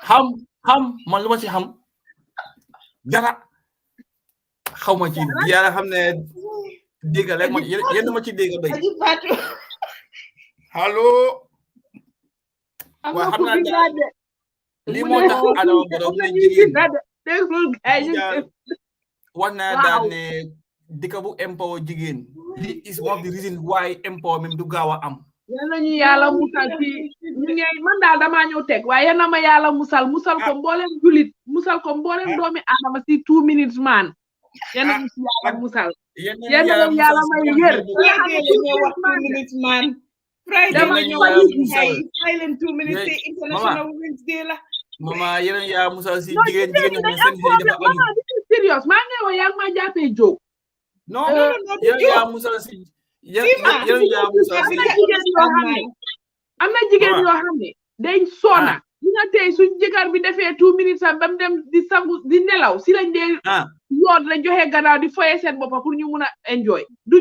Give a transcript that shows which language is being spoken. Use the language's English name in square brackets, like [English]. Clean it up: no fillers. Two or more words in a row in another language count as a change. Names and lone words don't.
[Wolof] xam man lu ma ci xam dara xaw ma ci yàlla xam ne dégg rek ma yéen ma ci dégg bay allo waaw xam naa lii moo tax Adama Barrow ne jigéen wax naa daal ne dëkk bu empower jigéen lii [English] is one of the reason why empowerment [Wolof] du gaaw a am yal nañu yàlla musal ci ñu ngi man daal damaa ñëw teg waaye yal na ma yàlla musal ko mboolem julit musal ko mboolem doomi Adama si 2 minutes man yal na ci yàlla musal yal na yàlla may wér Friday la ñoo silent 2 minutes te International Women's Day la mama yéen yaa musal si jigéen ñi seen xel dafa aju serious maa ngi wax yaa ma jàppee jóg non yéen yaa musal si yéen yaa musal si am na jigéen yoo xam ne dañ sona ñi nga tey suñ jëkkër bi defee 2 minutes am bam dem di sangu di nelaw si lañ dee yoon la joxe gannaaw di foye seen boppa pour ñu mun a enjoy duñ